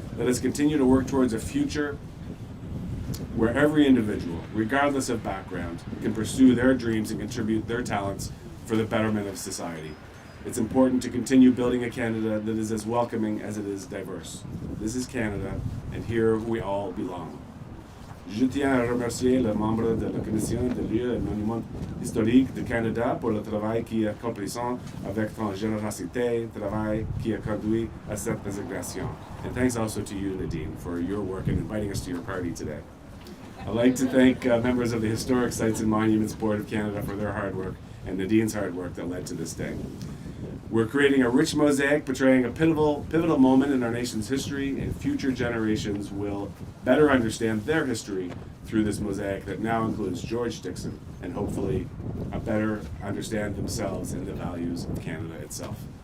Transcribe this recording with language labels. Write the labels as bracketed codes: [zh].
[en] Let us continue to work towards a future where every individual, regardless of background, can pursue their dreams and contribute their talents for the betterment of society. It's important to continue building a Canada that is as welcoming as it is diverse. This is Canada, and here we all belong. [fr] Je tiens à remercier les membres de la Commission des lieux et monuments historiques du Canada pour le travail qui accomplissent avec tant générosité, travail qui a conduit à cette désignation. [en] And thanks also to you, Nadine, for your work in inviting us to your party today. I'd like to thank members of the Historic Sites and Monuments Board of Canada for their hard work and Nadine's hard work that led to this day. We're creating a rich mosaic portraying a pivotal moment in our nation's history, and future generations will better understand their history through this mosaic that now includes George Dixon, and hopefully better understand themselves and the values of Canada itself.